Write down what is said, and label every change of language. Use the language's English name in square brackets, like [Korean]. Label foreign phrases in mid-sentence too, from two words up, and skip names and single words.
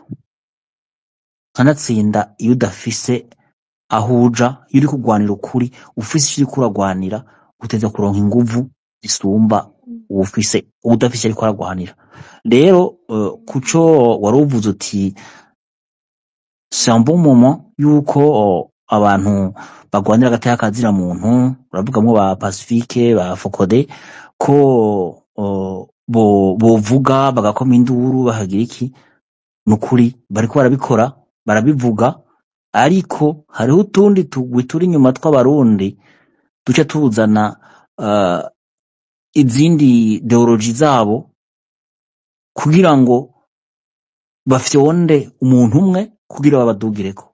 [Rundi] Kanatsinda iyo udafise ahuja, iyo uri kugwanira ukuri, ufise icyo uri kuragwanira, uteza kuronka inguvu zisumba udafise ariko aragwanira. Rero kuco waruvuze uti [French] c'est un bon moment [Rundi] yuko abantu bagwanira agateka kazira muntu, uravugamwo ba Pacifique, ba Fokode, ko bovuga bagakoma induru bahagira iki. Nukuri bariko barabikora, barabivuga, ariko hariho utundi tugwi turi inyuma tw'abarundi duce tuzana izindi ideology zabo kugira ngo bafyonde umuntu umwe kugira babadugireko.